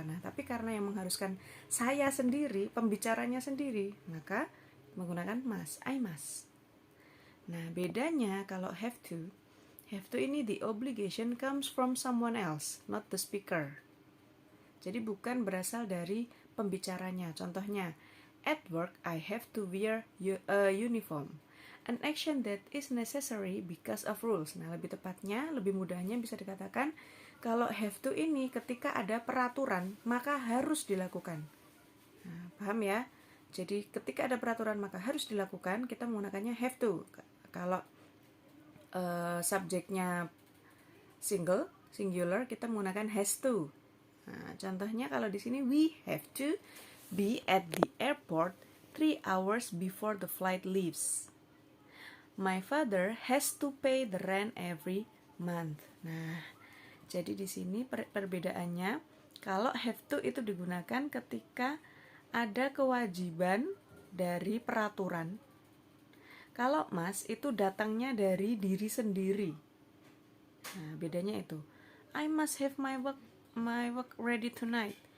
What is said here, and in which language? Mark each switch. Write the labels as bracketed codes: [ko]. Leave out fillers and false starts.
[id] Nah, tapi karena yang mengharuskan saya sendiri, pembicaranya sendiri, maka menggunakan must. [en] I must. [id] Nah, bedanya kalau [en] have to ini the obligation comes from someone else, not the speaker. [id] Jadi bukan berasal dari pembicaranya. [en] Contohnya, at work I have to wear a uniform. An action that is necessary because of rules. [id] Nah, lebih tepatnya, lebih mudahnya bisa dikatakan Kalau have to ini ketika ada peraturan maka harus dilakukan. Nah, paham ya? Jadi ketika ada peraturan maka harus dilakukan, kita menggunakannya have to. Kalau subjeknya singular, kita menggunakan has to. Nah, contohnya kalau di sini [en] we have to be at the airport 3 hours before the flight leaves. My father has to pay the rent every month. [id] Nah, jadi di sini perbedaannya, kalau have to itu digunakan ketika ada kewajiban dari peraturan. Kalau must itu datangnya dari diri sendiri. Nah, bedanya itu. [en] I must have my work ready tonight.